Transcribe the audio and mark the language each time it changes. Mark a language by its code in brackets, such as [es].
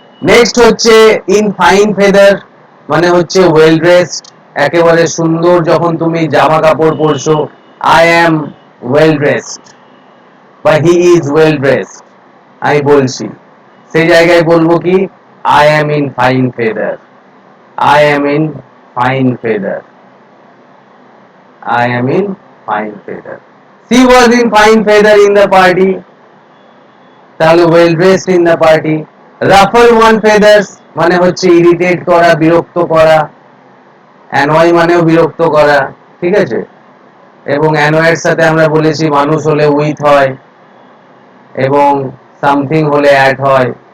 [en] next হচ্ছে in fine feather [bn] মানে হচ্ছে [en] well dressed, [bn] একেবারে সুন্দর যখন তুমি জামা কাপড় পরছো, [en] I am well dressed বা he is well dressed, [bn] আমি বলছি, সেই জায়গায় বলবো কি [en] I am in fine feather, I am in fine feather, I am in fine feather. She was in fine feather in the party, তাহলে well dressed in the party. Ruffle one feathers [bn] মানে হচ্ছে irritate করা, বিরক্ত করা। Annoy মানেও বিরক্ত করা, ঠিক আছে, এবং অ্যানয়ের সাথে আমরা বলেছি মানুষ হলে উইথ হয় এবং সামথিং হলে অ্যাট হয়।